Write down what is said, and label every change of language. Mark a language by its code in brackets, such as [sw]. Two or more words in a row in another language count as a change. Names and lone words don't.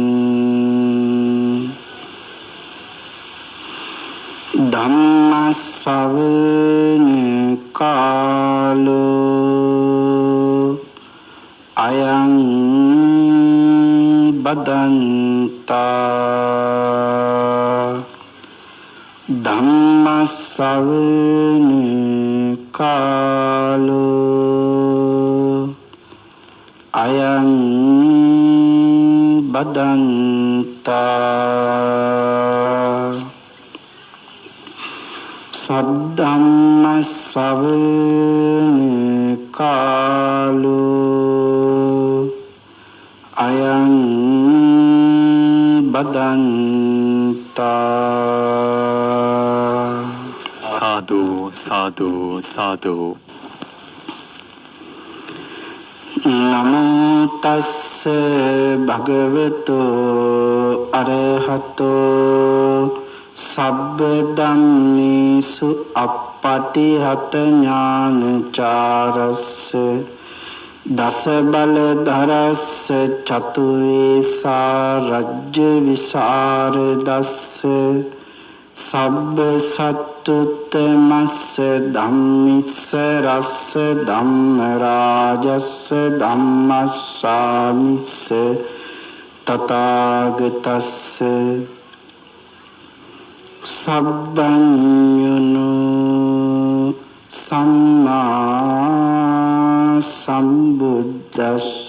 [pi] ධම්ම ශ්‍රවණ කාලෝ අයං බදන්තා ධම්ම ශ්‍රවණ කාලෝ අයං බදන්තා සද්ධම්ම ශ්‍රවණ කාලෝ අයං බදන්තා සාදු සාදු සාදු නමෝ තස්ස භගවතෝ අරහතෝ සබ්බ ධම්මේසු අප්පටිහත ඥානචාරස්ස දස බල ධරස්ස චතු වේසා රජ්‍ය විසරදස්ස සබ්බ සත්තුත්තමස්ස ධම්මිස්ස රස්ස ධම්ම රාජස්ස ධම්මස්සාමිස්ස තථාගතස්ස සබ්බඤුනෝ සම්මා සම්බුද්දස්ස